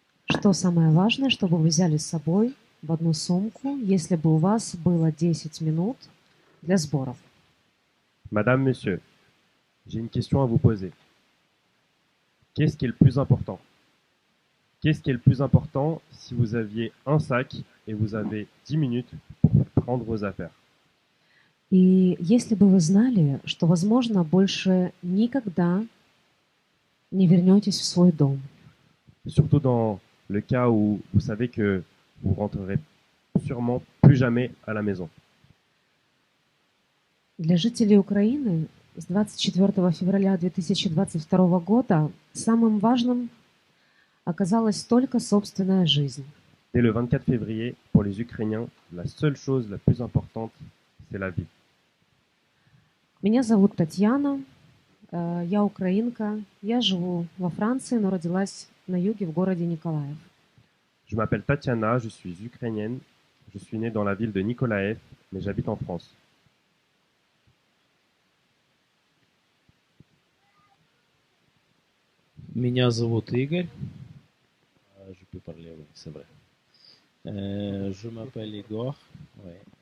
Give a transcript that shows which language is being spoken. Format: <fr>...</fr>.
<ru>Что самое важное, чтобы вы взяли с собой в одну сумку, если бы у вас было 10 минут для сборов?</ru> <fr>Madame, monsieur, j'ai une question à vous poser. Qu'est-ce qui est le plus important? Qu'est-ce qui est le plus important si vous aviez un sac et vous avez 10 minutes pour prendre vos affaires?</fr> <ru>И если бы вы знали, что, возможно, больше никогда не вернетесь в свой дом,</ru> <fr>Surtout dans le cas où vous savez que vous rentrerez sûrement plus jamais à la maison.</fr> <ru>для жителей Украины с 24 февраля 2022 года самым важным оказалась только собственная жизнь.</ru> <fr>Dès le 24 février, pour les Ukrainiens, la seule chose la plus importante, c'est la vie.</fr> <ru>Меня зовут Татьяна, я украинка, я живу во Франции, но родилась на юге в городе Николаев.</ru> <fr>Je m'appelle Tatiana, je suis ukrainienne, je suis née dans la ville de Nikolaev, mais j'habite en France.</fr> <ru>Меня зовут Игорь.</ru> <fr>Je peux parler, oui, c'est vrai. Je m'appelle Igor. Ouais.</fr>